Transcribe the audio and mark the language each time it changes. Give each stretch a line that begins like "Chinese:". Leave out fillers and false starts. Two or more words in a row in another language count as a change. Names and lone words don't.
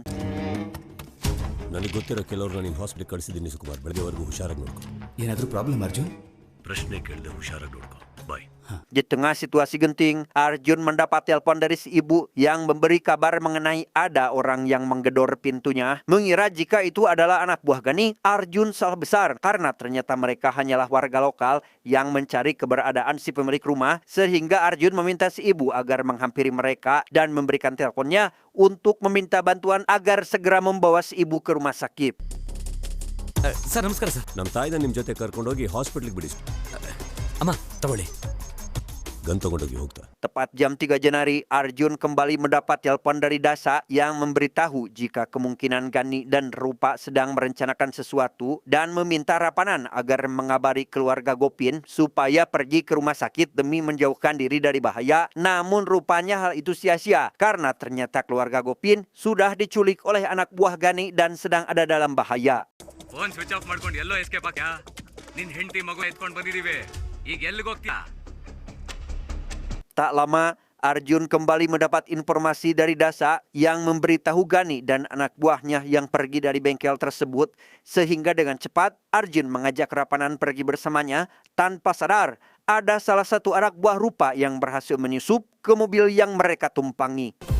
Kannada: ನನಗೆ ಗೊತ್ತಿರೋ ಕೆಲವ್ರನ್ನ ನೀನು ಹಾಸ್ಪಿಟಲ್ ಕಳಿಸಿದ್ದೀನಿ ಸುಕುಮಾರ್. ಬೆಳಗ್ಗೆವರೆಗೂ ಹುಷಾರಾಗಿ ನೋಡ್ಕೊ. ಏನಾದರೂ ಪ್ರಾಬ್ಲಮ್ ಅರ್ಜುನ್? ಪ್ರಶ್ನೆ ಕೇಳಿದೆ, ಹುಷಾರಾಗಿ ನೋಡ್ಕೊ. ಬಾಯ್.
Indonesian: Di tengah situasi genting, Arjun mendapat telepon dari si ibu yang memberi kabar mengenai ada orang yang menggedor pintunya. Mengira jika itu adalah anak buah Gani, Arjun salah besar karena ternyata mereka hanyalah warga lokal yang mencari keberadaan si pemilik rumah, sehingga Arjun meminta si ibu agar menghampiri mereka dan memberikan teleponnya untuk meminta bantuan agar segera membawa si ibu ke rumah sakit.
Kannada: ಸರ್ ನಮಸ್ಕಾರ ಸರ್. ನಮ್ಮ ತಾಯಿನ ನಿಮ್ಮ ಜೊತೆ ಕರ್ಕೊಂಡೋಗಿ ಹಾಸ್ಪಿಟ್ಲಿಗೆ ಬಿಡಿ. ಅಮ್ಮ ತಗೊಳ್ಳಿ. ಗನ್ ತಗೊಂಡೋಗಿ ಹೋಗ್ತಾ.
Indonesian: Tepat jam 3 Januari, Arjun kembali mendapat telepon dari Dasa yang memberitahu jika kemungkinan Gani dan Rupa sedang merencanakan sesuatu dan meminta Rapanan agar mengabari keluarga Gopin supaya pergi ke rumah sakit demi menjauhkan diri dari bahaya. Namun rupanya hal itu sia-sia karena ternyata keluarga Gopin sudah diculik oleh anak buah Gani dan sedang ada dalam bahaya.
English: phone switch off
Kannada: ಮಾಡ್ಕೊಂಡು ಎಲ್ಲೋ ಎಸ್ಕೇಪ್ ಆಗ್ಯಾ? ನಿನ್ನ ಹೆಂಡತಿ ಮಗು ಎತ್ಕೊಂಡು ಬಂದಿದ್ದೀವಿ. ಈಗ ಎಲ್ಲಿಗೆ ಹೋಗ್ತೀಯಾ?
Indonesian: Tak lama, Arjun kembali mendapat informasi dari Dasa yang memberitahu Gani dan anak buahnya yang pergi dari bengkel tersebut, sehingga dengan cepat Arjun mengajak Rapanan pergi bersamanya. Tanpa sadar, ada salah satu anak buah Rupa yang berhasil menyusup ke mobil yang mereka tumpangi.